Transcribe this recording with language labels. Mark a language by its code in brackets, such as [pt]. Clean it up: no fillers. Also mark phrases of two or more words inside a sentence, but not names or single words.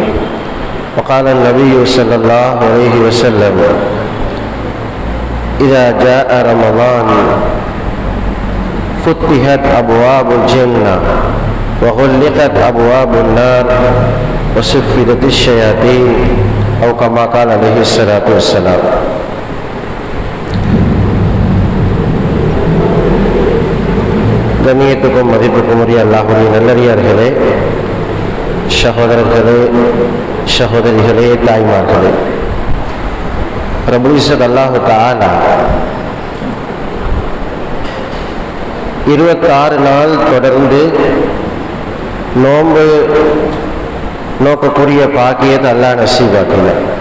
[ar] وقال النبي صلى الله عليه وسلم: إذا جاء رمضان فتحت أبواب الجنة وغلقت أبواب النار وصفدت الشياطين، أو كما قال عليه الصلاة والسلام. [ta] கண்ணியத்துக்கும் மதிப்புக்கும் உரிய அல்லாஹ்வுடைய நல்லடியார்களே, சகோதரர்களே, சகோதரிகளே, தாய்மார்களே, [ar] رب العزة الله تعالى [ta] 26 நாள் தொடர்ந்து நோன்பு நோக்கக்கூடிய பாக்கியத்தை அல்லாஹ் நசீபாக்கினார்.